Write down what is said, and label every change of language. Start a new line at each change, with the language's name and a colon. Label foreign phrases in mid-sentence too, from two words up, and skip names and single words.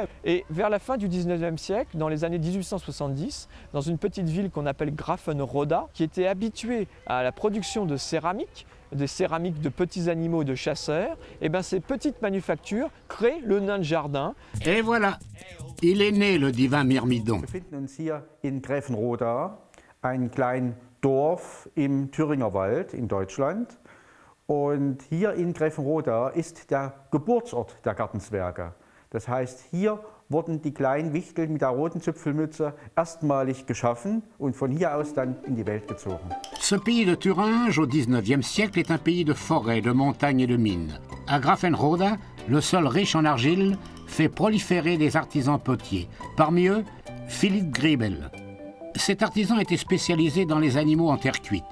French: Et vers la fin du XIXe siècle, dans les années 1870, dans une petite ville qu'on appelle Grafenroda, qui était habituée à la production de céramique, des céramiques de petits animaux de chasseurs, et bien ces petites manufactures créent le nain de jardin. Et voilà, il est né le divin Myrmidon.
German: Wir befinden uns hier in Gräfenroda, ein kleines Dorf im Thüringer Wald in Deutschland. Und hier in Gräfenroda ist der Geburtsort der Gartenzwerge. Das heißt, hier wurden die kleinen Wichtel mit der roten Zipfelmütze erstmalig geschaffen und von hier aus dann in die Welt gezogen.
French: Ce pays de Thuringe au XIXe siècle est un pays de forêts, de montagnes et de mines. À Grafenrhoda, le sol riche en argile fait proliférer des artisans potiers. Parmi eux, Philippe Griebel. Cet artisan était spécialisé dans les animaux en terre cuite.